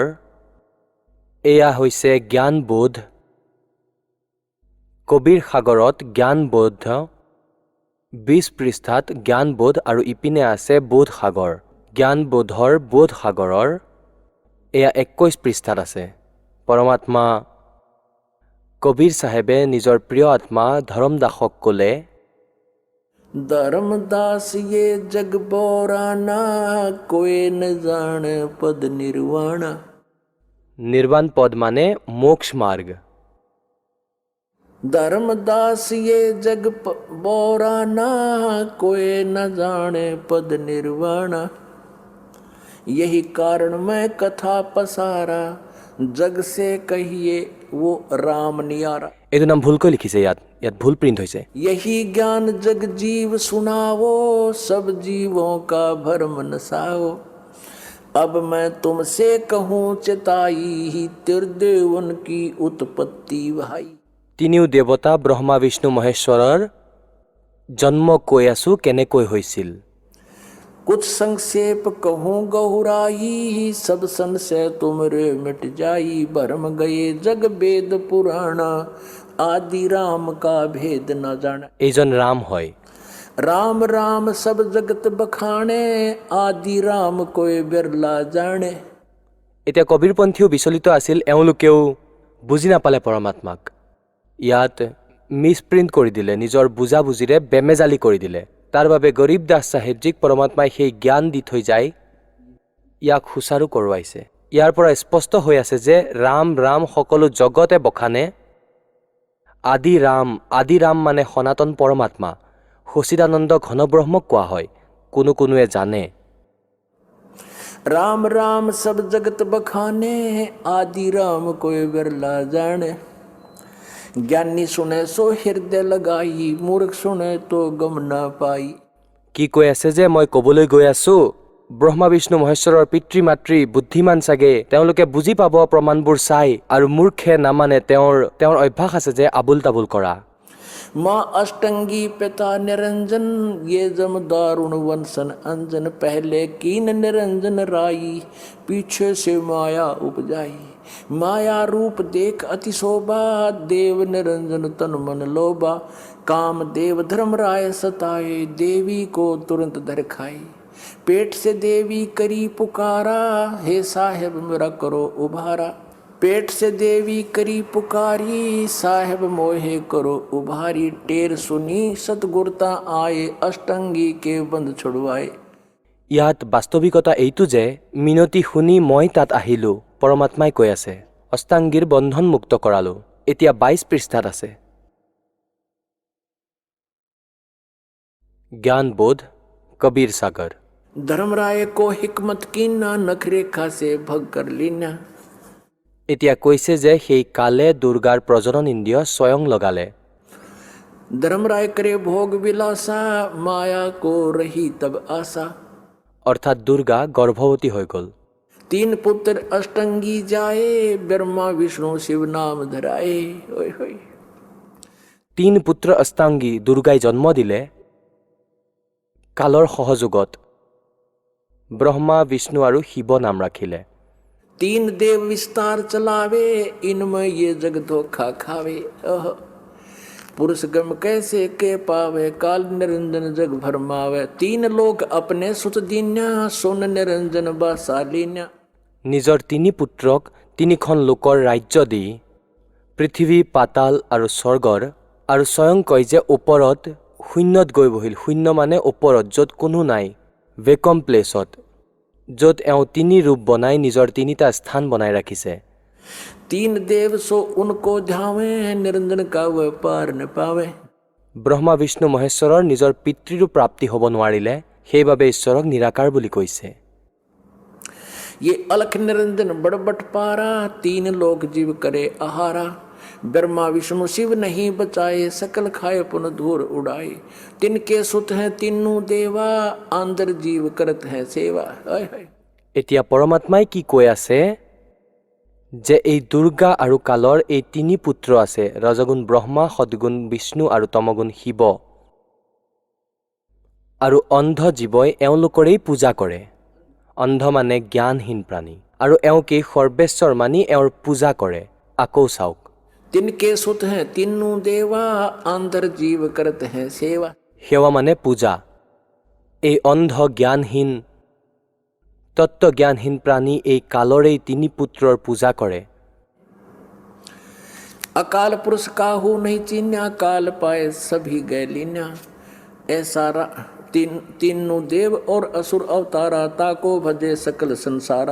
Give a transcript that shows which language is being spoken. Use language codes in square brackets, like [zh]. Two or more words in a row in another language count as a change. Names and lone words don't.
[as] এয়া হৈছে জ্ঞানবোধ, কবীৰ সাগৰত জ্ঞানবোধ, 20 পৃষ্ঠাত জ্ঞানবোধ, আৰু ইপিনে আছে বোধ সাগৰ। জ্ঞানবোধৰ বোধ সাগৰৰ এয়া 21 পৃষ্ঠাত আছে। পৰমাত্মা কবীৰ চাহেবে নিজৰ প্ৰিয় আত্মা ধৰমদাসক ক'লে, [hi] धर्मदास ये जग बोराना, कोई न जाने पद निर्वाणा। [as] নিৰ্বাণ পদ মানে মোক্ষ মাৰ্গ। [hi] धर्मदास ये जग बोराना, कोई न जाने पद निर्वाणा। यही कारण मैं कथा पसारा, जग से कहिए वो राम नियारा। [as] এইটো নাম ভুলকৈ লিখিছে, ইয়াত ভুল প্ৰিণ্ট হৈছে। [hi] यही ज्ञान जग जीव सुनावो, सब जीवों का भरम नसाओ। अब मैं तुमसे कहूँ चिताई, त्रिदेवन की उत्पत्ति भाई। [as] তিনিও দেৱতা ব্ৰহ্মা বিষ্ণু মহেশ্বৰৰ জন্ম কৈ আছো কেনেকৈ হৈছিল। [hi] कुछ संक्षेप कहूँ गहुराई, सब संशय तुमरे मिट जाई। भरम गए जग वेद पुराणा, आदि राम का भेद न जाना। [as] এইজন ৰাম হয়। [hi] राम राम सब जगत बखाने, आदि राम कोई बिरला जाने। [as] এতিয়া কবীৰপন্থীও বিচলিত আছিল, এওঁলোকেও বুজি নাপালে পৰমাত্মাক। ইয়াত মিছপ্ৰিণ্ট কৰি দিলে, নিজৰ বুজাবুজিৰে বেমেজালি কৰি দিলে। তাৰ বাবে গৰীব দাস চাহেবজীক পৰমাত্মাই সেই জ্ঞান দি থৈ যায়, ইয়াক সুচাৰু কৰোৱাইছে। ইয়াৰ পৰা স্পষ্ট হৈ আছে যে ৰাম ৰাম সকলো জগতে বখানে, আদি ৰাম মানে সনাতন পৰমাত্মা, সচিদানন্দ ঘন ব্ৰহ্মক কোৱা হয়। কোনোৱে জানে [hi] राम राम सब जगत बखाने, आदि राम कोई बिरला जाने। ज्ञानी सुने सो हृदय लगाई, मूर्ख सुने तो गम ना पाई। [as] কি কৈ আছে যে মই ক'বলৈ গৈ আছো, ব্ৰহ্মা বিষ্ণু মহেশ্বৰৰ পিতৃ মাতৃ বুদ্ধিমান চাগে, তেওঁলোকে বুজি পাব প্ৰমাণবোৰ চাই, আৰু মূৰ্খে নামানে। তেওঁৰ অভ্যাস আছে যে আবুল তাবুল কৰা। [hi] माँ अष्टंगी पिता निरंजन, ये जम दारुण वंशन अंजन। पहले कीन निरंजन राई, पीछे से माया उपजाई। माया रूप देख अति शोभा, देव निरंजन तन मन लोभा। काम देव धर्म राय सताए, देवी को तुरंत धर खाई। पेट से देवी करी पुकारा, हे साहेब मेरा करो उभारा। पेट से देवी करी पुकारी, साहेब मोहे करो उभारी। टेर सुनी सतगुरता आए, अष्टंगी के बंद छुड़वाए। [as] ইয়াত বাস্তৱিকতা এইটো যে মিনতি শুনি মই তাত আহিলোঁ, পৰমাত্মাই কৈ আছে, অষ্টাংগীৰ বন্ধন মুক্ত কৰালোঁ। এতিয়া 22 পৃষ্ঠাত আছে। জ্ঞানবোধ, কবীৰ সাগৰ। [hi] धर्मराय को हिकमत कीना नखरे खासे भग कर लीना। [as] এতিয়া কৈছে যে সেই কালে দুৰ্গাৰ প্ৰজনন ইন্দ্ৰিয় স্বয়ং লগালে। [hi] धर्मराय करे भोग विलासा माया को रही तब आशा। [as] অৰ্থাৎ দুৰ্গা গৰ্ভৱতী হৈ গ'ল। [hi] 3 पुत्र अष्टंगी जाए ब्रह्मा विष्णु शिव नाम धराए। ओए होए [as] 3 পুত্ৰ অষ্টাংগী দুৰ্গাই জন্ম দিলে কালৰ সহযোগত। ব্ৰহ্মা বিষ্ণু আৰু শিৱ নাম ৰাখিলে। [hi] 3 देव विस्तार चलावे इनमें ये जग धोखा खावे। पुरुष गम कैसे के पावे काल निरंजन जग भरमावे। 3 लोग अपने सुत दीन्या सोन निरंजन बासालीन्या। [as] নিজৰ 3 পুত্ৰক 3খন লোকৰ ৰাজ্য দি পৃথিৱী, পাতাল আৰু স্বৰ্গৰ, আৰু স্বয়ং কয় যে ওপৰত শূন্যত গৈ বহিল। শূন্য মানে ওপৰত, য'ত কোনো নাই, [en] vacuum placeত, [as] য'ত এওঁ 3 ৰূপ বনাই নিজৰ 3টা স্থান বনাই ৰাখিছে। [hi] 3 देव सो उनको ध्यावे निरंजन का वह पार न पावे। [as] ব্ৰহ্মা বিষ্ণু মহেশ্বৰৰ নিজৰ পিতৃৰো প্ৰাপ্তি হ'ব নোৱাৰিলে, সেইবাবে ঈশ্বৰক নিৰাকাৰ বুলি কৈছে। [hi] ये अलख निरंजन बड़बट पारा 3 लोक जीव करे आहारा। ब्रह्मा विष्णु शिव नहीं बचाए सकल खाए पुन धूर उड़ाए। तिनके सुत हैं 3 देवा आंदर जीव करत है सेवा। [as] এতিয়া পৰমাত্মাই কি কৈ আছে যে এই দুৰ্গা আৰু কালৰ এই 3 পুত্ৰ আছে, ৰজগুণ ব্ৰহ্মা, সদগুণ বিষ্ণু আৰু তমগুণ শিৱ, আৰু অন্ধ জীৱই এওঁলোকৰেই পূজা কৰে। অন্ধ মানে জ্ঞানহীন প্ৰাণী, আৰু এওঁকেই সৰ্বেশ্বৰ মানি এওঁৰ পূজা কৰে। আকৌ চাওক, [hi] तिनके सुत हैं 3 देवा आंदर जीव करत हैं सेवा। [as] সেৱা মানে পূজা। এই অন্ধ জ্ঞানহীন তত্ত্বজ্ঞানহীন প্ৰাণী এই কালৰেই 3 পুত্ৰৰ পূজা কৰে। [hi] अकाल पुरुष काहू नहीं चीन्या काल पाए सभी गए लीन्या। ऐसा 3 देव और असुर अवतारा ताको भजे सकल संसारा।